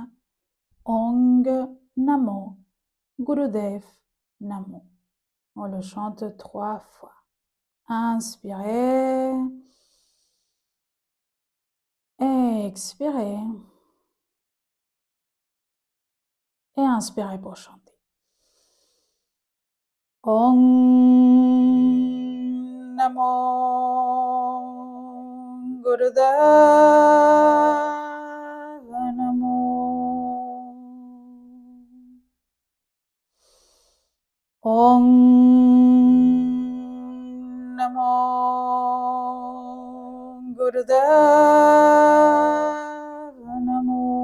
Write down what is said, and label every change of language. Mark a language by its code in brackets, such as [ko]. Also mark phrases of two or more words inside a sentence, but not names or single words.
[pa] ਓਂਗ ਨਮੋ ਗੁਰਦੇਵ ਨਮੋ. [fr] On le chante 3 fois. Inspirez. Expirez. Et inspirez pour chanter. [pa] ਓਂ ਨਮੋ ਗੁਰਦੇਵ ਨਮੋ. ਓਂ ਨਮੋ ਗੁਰਦੇਵ ਨਮੋ.